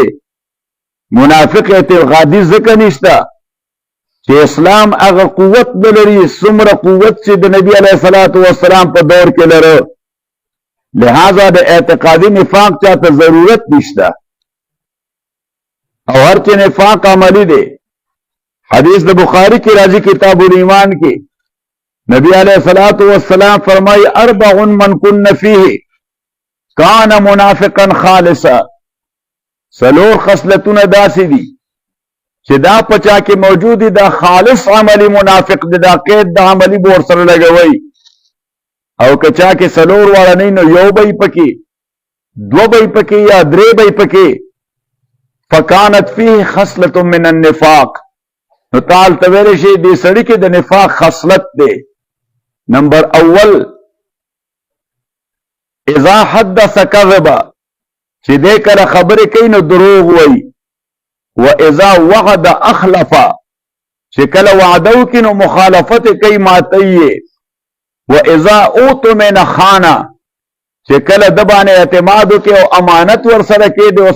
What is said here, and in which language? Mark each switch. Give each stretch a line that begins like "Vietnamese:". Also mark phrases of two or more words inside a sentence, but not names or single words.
Pashto: منافق اعتقادي ځکه نشته چې اسلام هغه قوت لري څومره قوت چې د نبی
Arabic: علیہ الصلوۃ والسلام
Pashto: په دور کې لري. لہذا د اعتقادي نفاق چاته ضرورت نشته او هر چې نفاق عملی دی. حدیث د بخاری کی راځي کتاب الایمان کې نبی
Arabic: علیہ الصلوۃ والسلام
Pashto: فرمای
Arabic: اربع من کن فیه کان منافقا خالصا.
Pashto: سلور خصلتونه داسې دي چې دا پچا کې موجود دي دا خالص عملی منافق دی. دا قید د عملی بور سره لګوي او کچا کې سلور واړه نه نو یو به پکې دو به پکې یا درې به پکې
Arabic: فکانت فيه خصلة من النفاق.
Pashto: نو تعال تویل شي دې سړی کې د نفاق خصلت دی. نمبر اول
Arabic: اذا حدث كذب
Pashto: چې دې کله خبرې کوي نو دروغ وایي.
Arabic: و اذا وعد اخلف
Pashto: چې کله وعده وکړي نو مخالفت کوي ماتي.
Arabic: و اذا اؤتمن خانا
Pashto: چې کله د باندې اعتماد وکړي او امانت ور سره کې دی.